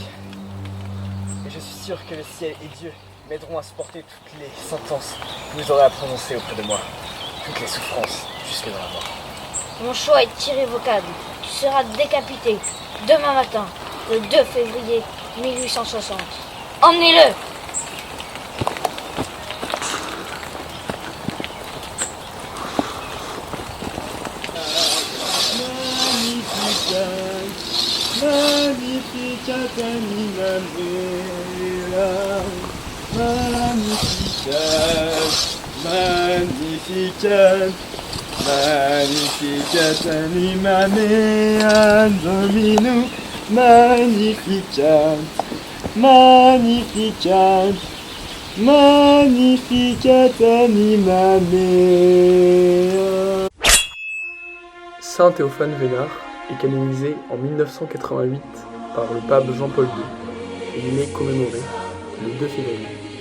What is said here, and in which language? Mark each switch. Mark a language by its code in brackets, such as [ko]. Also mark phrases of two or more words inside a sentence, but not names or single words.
[fr] Et je suis sûr que le ciel et Dieu m'aideront à supporter toutes les sentences que vous aurez à prononcer auprès de moi. Toutes les souffrances, jusque dans la mort. Mon choix est irrévocable. Tu seras décapité demain matin, le 2 février 1860. Emmenez-le! [la] Magnificat animam Magnificat, Magnificat animam Dominum, Magnificat, Magnificat, Magnificat animam. [fr] Saint Théophane Vénard est canonisé en 1988 par le pape Jean-Paul II et il est commémoré le 2 février.